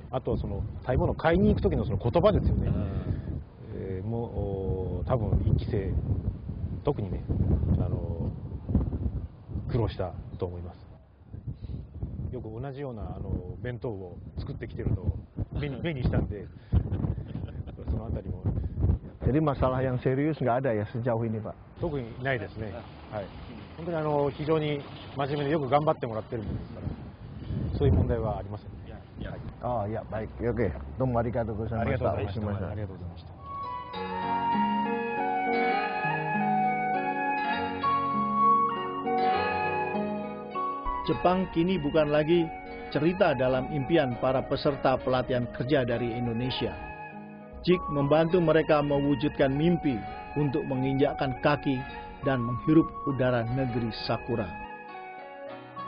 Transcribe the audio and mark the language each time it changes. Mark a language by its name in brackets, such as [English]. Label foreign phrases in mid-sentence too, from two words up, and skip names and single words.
[Japanese] あとはその食べ物を買いに行く時のその言葉ですよね。もう多分1期生特にね苦労したと思います。よく同じような弁当を作ってきてるのを目にしたんで、そのあたりも。 [Indonesian] Jadi masalah yang serius nggak ada ya sejauh ini, Pak? [Japanese] 特にないですね。はい。本当に非常に真面目でよく頑張ってもらってるものですから、そういう問題はありませんね。 [Indonesian] Oh ya, baik. Oke. [Japanese] どうもありがとうございます. ありがとうございました。ありがとうございました。 [Indonesian] Jepang kini bukan lagi cerita dalam impian para peserta pelatihan kerja dari Indonesia. JIK membantu mereka mewujudkan mimpi untuk menginjakkan kaki dan menghirup udara negeri Sakura.